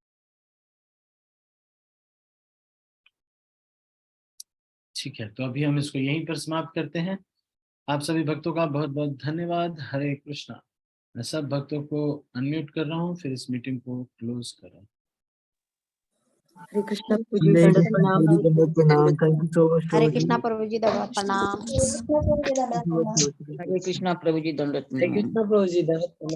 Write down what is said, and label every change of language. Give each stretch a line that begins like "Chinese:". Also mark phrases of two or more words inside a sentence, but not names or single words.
Hindi: ठीक है, तो अभी हम इसको यहीं पर समाप्त करते हैं। आप सभी भक्तों का बहुत बहुत धन्यवाद। हरे कृष्णा। मैं सब भक्तों को अनम्यूट कर रहा हूँ, फिर इस मीटिंग को क्लोज कर रहा हूँ। हरे कृष्णा प्रभु जी, हरे दंडवत कृष्णा प्रणाम। प्रभु जी, दंडवत प्रणाम।
English: thank you so much
Hindi: हरे प्रभु जी। कृष्णा प्रभु जी दंडवत प्रणाम। हरे कृष्णा प्रभु जी दंडवत हरे प्रणाम। कृष्णा प्रभु जी, दंडवत प्रणाम।